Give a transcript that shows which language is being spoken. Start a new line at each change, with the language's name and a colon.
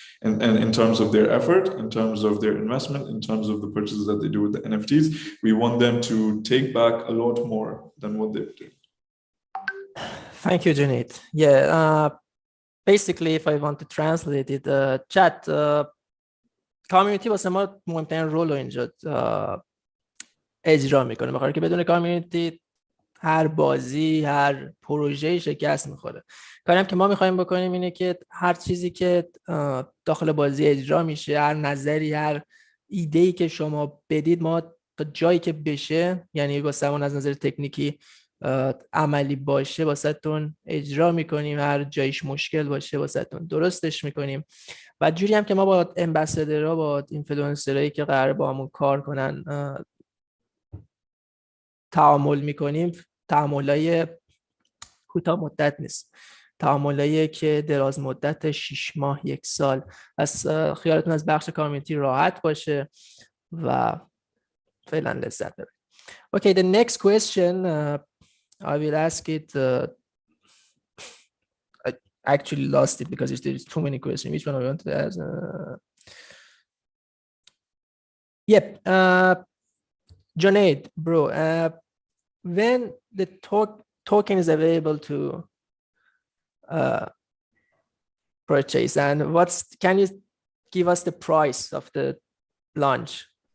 English: And in terms of their effort, in terms of their investment, in terms of the purchases that they do with the NFTs, we want them to take back a lot more than what they do. Thank you, Junaid. Yeah, basically, if I want to translate it, chat
Persian: کامیونیتی واسه ما مهمترین رول رو اینجا اجرا میکنه. بخاطر که بدون کامیونیتی هر بازی، هر پروژه‌ای شکست میخوره. کاری هم که ما میخوایم بکنیم اینه که هر چیزی که داخل بازی اجرا میشه، هر نظری، هر ایده‌ای که شما بدید، ما تا جایی که بشه، یعنی واسمون از نظر تکنیکی عملی باشه، واسهتون اجرا میکنیم. هر جایش مشکل باشه واسهتون درستش میکنیم. و جوری هم که ما با امبسادرها، با اینفلوئنسرایی که قراره با همون کار کنن تعامل میکنیم. تعاملای کوتاه مدت نیست، تعاملایی که دراز مدت 6 ماه، 1 سال. از خیالتون از بخش کامیونیتی راحت باشه و فعلا لذت ببرید.
English: Okay, the next question I will ask it. I actually lost it because there's too many questions. Which one I want to ask? Yep. Junaid, bro, when the token is available to purchase, and can you give us the price of the launch?